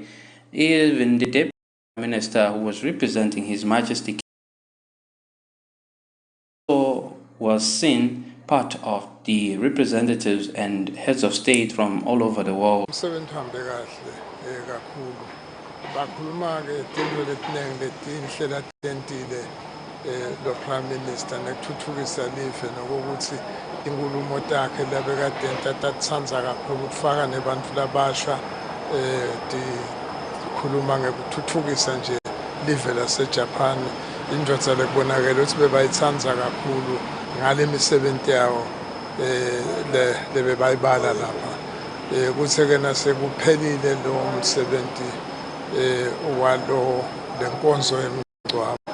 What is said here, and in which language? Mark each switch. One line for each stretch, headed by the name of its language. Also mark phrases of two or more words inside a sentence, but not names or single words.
English: Even the deputy minister who was representing His Majesty was seen part of the representatives and heads of state from all over the world.
Swati: Lo Prime Minister nekuthuthukisa live nokuthi inkulumo takhe labekade tatsanza kakhulu ukufaka nebantu labasha dikhuluma ngekuthuthukisa nje live laseJapan. Indvodza lekubonakala ukuthi bebayitsanza kakhulu ngale misebenzi yawo lebebayibala lapha kuthe ke nasekuphelile lo msebenzi walo lenkonzo yemgcwabo